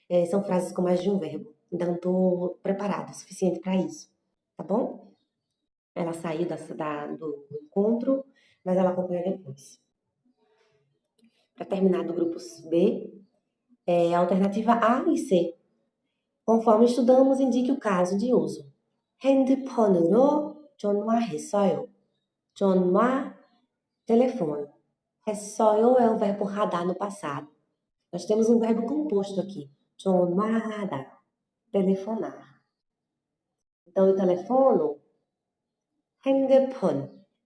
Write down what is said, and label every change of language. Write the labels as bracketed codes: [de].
[pt] São frases com mais de um verbo. Ainda não estou preparada o suficiente para isso, tá bom? Ela saiu do encontro, mas ela acompanha depois. Para terminar do grupo B, é a alternativa A e C. Conforme estudamos, indique o caso de uso. [ko] 핸드폰으로 전화했어요. [pt] 전화, telefone. 했어요 é o verbo radar no passado. Nós temos um verbo composto aqui. 전화하다, telefonar. Então, eu telefono, 핸드폰.